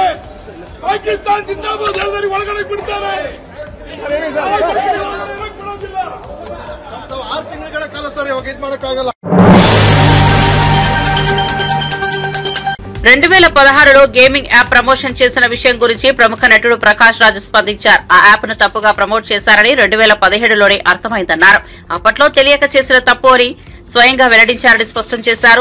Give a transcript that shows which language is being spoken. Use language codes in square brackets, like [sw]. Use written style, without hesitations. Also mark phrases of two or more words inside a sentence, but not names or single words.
[kn] ಪಾಕಿಸ್ತಾನ जिंदाबाद ಹೇಳಿದವರಿಗೆ ಒಳಗಡೆ ಬಿಡ್ತಾರೆ. 6 ತಿಂಗಳ ಕಾಲ ಸರ್ ಇವಾಗ ಇದು ಮಾಡಕ್ಕಾಗಲ್ಲ. [te] 2016లో గేమింగ్ యాప్ ప్రమోషన్ చేసిన విషయం గురించి ప్రముఖ నటుడు ప్రకాష్ రాజ్ స్పందించారు. ఆ యాప్ ను తప్పుగా ప్రమోట్ చేశారని 2017లోనే అర్థమైందన్నారు. అప్పట్లో తెలియక చేసిన తప్పు అని స్వయంగా వెల్లడించారని స్పష్టం చేశారు.